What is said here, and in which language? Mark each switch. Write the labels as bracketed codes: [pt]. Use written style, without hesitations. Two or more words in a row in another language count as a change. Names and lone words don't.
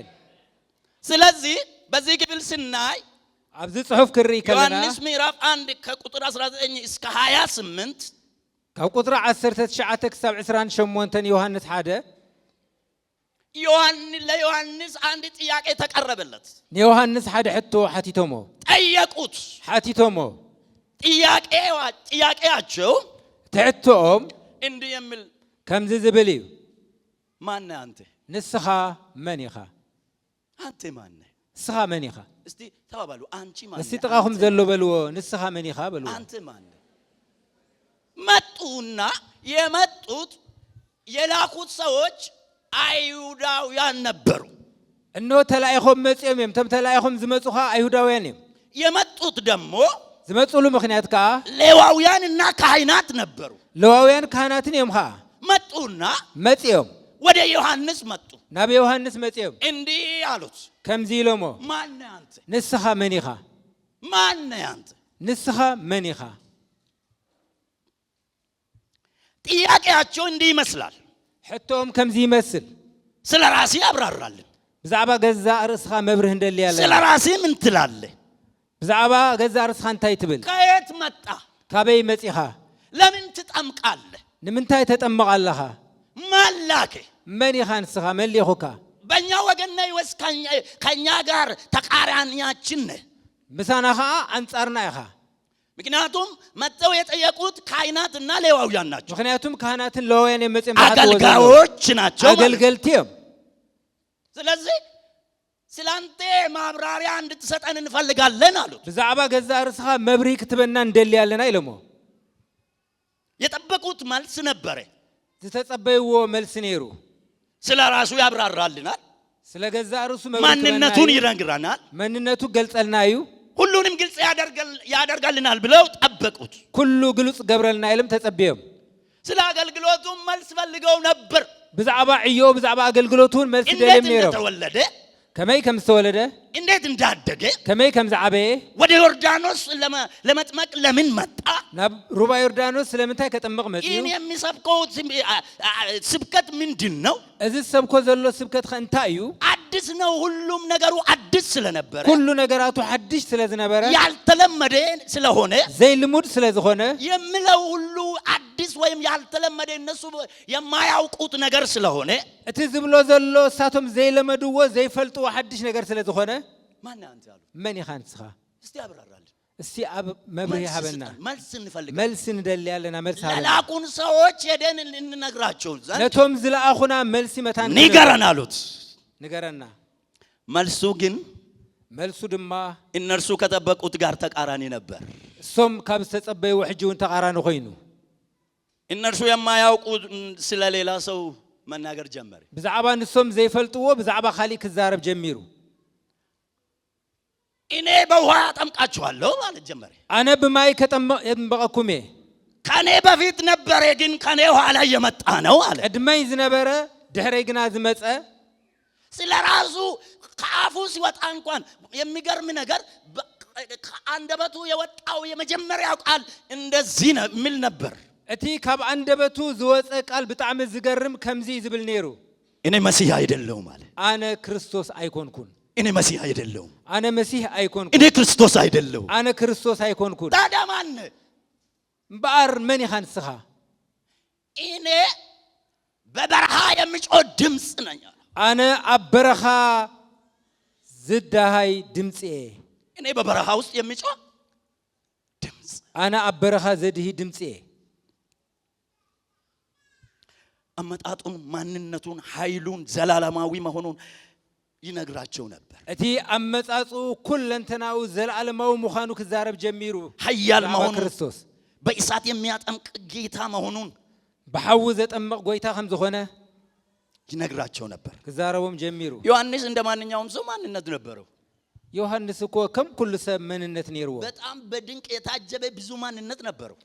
[am] ስለዚህ በዚህ ክፍል ስናይ [ti] አብዚ ጽሑፍ ክሪ ከለና [am] ዮሐንስ ምዕራፍ 1 ከቁጥር 19 እስከ 28 [ti] ካብ ቁጥር 19 ክሳብ 28 ዮሐንስ 1 [am] ለዮሐንስ አንድ ጥያቄ ተቀረበለት። [ti] ዮሐንስ 1 ሕቶ ሓቲቶሞ [am] ጠየቁት። [ti] ሓቲቶሞ [am] ጥያቄያቸው [ti] ትሕቶኦም [am] እንዲህ የሚል [ti] ከምዚ ዝብል እዩ። [am] ማን ነህ አንተ? [ti] ንስኻ መን ኢኻ? [am] አንተ ማን ነህ? [ti] ንስኻ መን ኢኻ? [am] እስቲ ተባባሉ። አንቺ ማን ነህ? [ti] እስቲ ጥቃኹም ዘሎ በልዎ። ንስኻ መን ኢኻ በልዎ። [am] አንተ ማን ነህ? መጡና የመጡት የላኩት ሰዎች አይሁዳውያን ነበሩ። [ti] እነሆ ተላኢኾም መጽኦም እዮም። ተም ተላኢኾም ዝመጹኻ አይሁዳውያን እዮም። [am] የመጡት ደግሞ [ti] ዝመጹሉ ምክንያት ከዓ [am] ሌዋውያንና ካህናት ነበሩ። [ti] ሌዋውያን ካህናትን እዮም። ከዓ [am] መጡና [ti] መጽኦም [am] ወደ ዮሐንስ መጡ። [ti] ናብ ዮሐንስ መጽኦም [am] እንዲህ አሉት፣ [ti] ከምዚ ኢሎሞ [am] ማን ነህ አንተ? [ti] ንስኻ መን ኢኻ? [am] ማን ነህ አንተ? [ti] ንስኻ መን ኢኻ? [am] ጥያቄያቸው እንዲህ ይመስላል። [ti] ሕቶኦም ከምዚ ይመስል። [am] ስለ ራሴ ያብራራልን። [ti] ብዛዕባ ገዛ ርእስኻ መብርህ እንደልያ አለ። [am] ስለ ራሴ ምን ትላለህ? [ti] ብዛዕባ ገዛ ርእስኻ እንታይ ትብል? [am] ከየት መጣ? [ti] ካበይ መጺኻ? [am] ለምን ትጠምቃለህ? [ti] ንምንታይ ተጠመቕ ኣለኻ? [am] ማን ላከህ? [ti] መን ኢኻ ንስኻ? መን ሊኹካ? [am] በእኛ ወገን ነህ ወይስ ከእኛ ጋር ተቃራኒያችን ነህ? [ti] ምሳና ከዓ አንጻርና ኢኻ። [am] ምክንያቱም መጥተው የጠየቁት ካህናትና ሌዋውያን ናቸው። [ti] ምክንያቱም ካህናትን ሌዋውያን የመጽም [am] አገልጋዮች ናቸው፣ [ti] አገልገልቲ እዮም። [am] ስለዚህ ስላንተ ማብራሪያ እንድትሰጠን እንፈልጋለን አሉት። [ti] ብዛዕባ ገዛ ርእስኻ መብሪ ክትበና እንደልያለና ኢሎሞ [am] የጠበቁት መልስ ነበረ። [ti] ዝተጸበይዎ መልስ ነይሩ። [am] ስለ ራሱ ያብራራልናል፣ [ti] ስለ ገዛ ርእሱ [am] ማንነቱን ይነግረናል፣ [ti] ማንነቱ ገልጸልና እዩ፣ [am] ሁሉንም ግልጽ ያደርጋልናል ብለው ጠበቁት። [ti] ኩሉ ግልጽ ገብረልና ኢሎም ተጸበዮም። [am] ስለ አገልግሎቱ መልስ ፈልገው ነበር። [ti] ብዛዕባ ዕዮ ብዛዕባ አገልግሎቱን መልስ ደለም ነይሮም። [am] ተወለደ [ti] ከመይ ከም ዝተወለደ [am] እንዴት እንዳደገ [ti] ከመይ ከም ዝዓበየ [am] ወደ ዮርዳኖስ ለመጥመቅ ለምን መጣ? [ti] ናብ ሩባ ዮርዳኖስ ስለምንታይ ከጠምቕ መጽዩ? [am] ይህን የሚሰብከው ስብከት ምንድን ነው? [ti] እዚ ሰብኮ ዘሎ ስብከት እንታይ እዩ? [am] አዲስ ነው። ሁሉም ነገሩ አዲስ ስለነበረ [ti] ሁሉ ነገራቱ አዲስ ስለዝነበረ [am] ያልተለመደ ስለሆነ [ti] ዘይልሙድ ስለዝኾነ [am] የሚለው ሁሉ አዲስ ወይም ያልተለመደ እነሱ የማያውቁት ነገር ስለሆነ [ti] እቲ ዝብሎ ዘሎ እሳቶም ዘይለመድዎ ዘይፈልጥዎ ሓድሽ ነገር ስለዝኾነ [am] ማን አንተ አሉ። [ti] መን ኢኻ ንስኻ? [am] እስቲ አብራራልን። [ti] እስቲ ኣብ መብርሂ ሃበና። [am] መልስ እንፈልጋለን። [ti] መልስ እንደሊ ያለና መልስ ሃበና። [am] ለላኩን ሰዎች ሄደን እንነግራቸው ዘንድ [ti] ነቶም ዝለኣኹና መልሲ መታን [am] ንገረን አሉት። [ti] ንገረና። [am] መልሱ ግን [ti] መልሱ ድማ [am] እነርሱ ከጠበቁት ጋር ተቃራኒ ነበር። [ti] ሶም ካብ ዝተጸበዩ ሕጂውን ተቃራኒ ኮይኑ [am] እነርሱ የማያውቁ ስለሌላ ሰው መናገር ጀመረ። [ti] ብዛዕባ ንሶም ዘይፈልጥዎ ብዛዕባ ካሊእ ክዛረብ ጀሚሩ። [am] እኔ በውሃ አጠምቃችኋለሁ ማለት ጀመረ። [ti] አነ በማይ ከጠመቅኩሜ [am] ከኔ በፊት ነበረ ግን ከኔ ኋላ የመጣ ነው አለ። [ti] ቀድመይ ዝነበረ ድሕረይ ግና ዝመጸ [am] ስለራሱ ከአፉ ሲወጣ እንኳን የሚገርም ነገር ከአንደበቱ የወጣው የመጀመሪያው ቃል እንደዚህ ነው የሚል ነበር። [ti] እቲ ካብ አንደበቱ ዝወፀ ቃል ብጣዕሚ ዝገርም ከምዚ ዝብል ነይሩ። [am] እኔ መሲህ አይደለሁም አለ። [ti] አነ ክርስቶስ አይኮንኩን። [am] እኔ መሲህ አይደለሁም። [ti] አነ መሲህ አይኮንኩን። [am] እኔ ክርስቶስ አይደለሁም። [ti] አነ ክርስቶስ አይኮንኩን። [am] ታዲያ ማን [ti] ባር መን ይኻንስኻ? [am] እኔ በበረሃ የሚጮህ ድምጽ ነኝ። [ti] አነ አበረኻ ዝዳሃይ ድምጽ። [am] እኔ በበረሃ ውስጥ የሚጮህ ድምጽ። [ti] አነ አበረኻ ዘድሂ ድምጽ። [am] አመጣጡን፣ ማንነቱን፣ ኃይሉን፣ ዘላለማዊ መሆኑን ይነግራቸው ነበር። [ti] እቲ አመጻጹ ኩለንተናው ዘላለማዊ መሆኑ ክዛረብ ጀሚሩ። [am] ኃያል መሆኑን፣ ክርስቶስ በእሳት የሚያጠምቅ ጌታ መሆኑን፣ [ti] በሐው ዘጠመቅ ጎይታ ከም ዝኾነ [am] ይነግራቸው ነበር። [ti] ክዛረቦም ጀሚሩ። [am] ዮሐንስ እንደማንኛውም ሰው ማንነት ነበረው። [ti] ዮሐንስ እኮ ከም ኩሉ ሰብ ማንነት ነይርዎ። [am] በጣም በድንቅ የታጀበ ብዙ ማንነት ነበረው።